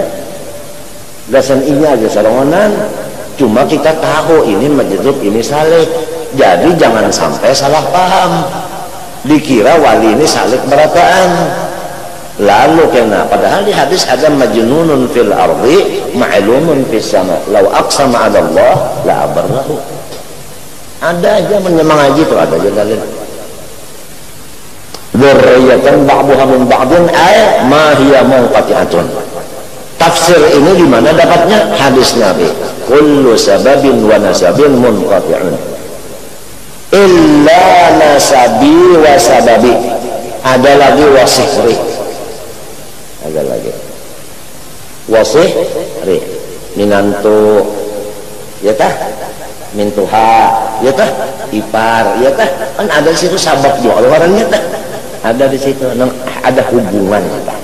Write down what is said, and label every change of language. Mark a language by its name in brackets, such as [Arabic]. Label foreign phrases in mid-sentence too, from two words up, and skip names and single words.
[Banjar] Gasan ini aja sarongonan. Cuma kita tahu ini majzub ini saleh. Jadi jangan sampai salah paham. Dikira wali ini salik berataan. Lalu kena padahal di hadis ada [Arabic] مجنون في الأرض معلوم في السماء. لو أقسم على الله لأبره. [Banjar] Ada aja menyemangaji itu ada aja dalil. [Arabic] ذرية بعضها من بعض أي ما هي منقطعة. [Indonesian] Tafsir ini di mana dapatnya? Hadis Nabi. [Arabic] كل سبب ونسب منقطع. إلا نسبي وسببي. [Banjar] Ada lagi wasihri. Ada lagi wasihri. Minantu ya tah? Mintuha ya tah? Ipar ya tah? Kan ada di situ sabab juga orangnya tah. Ada di situ ada hubungan tah.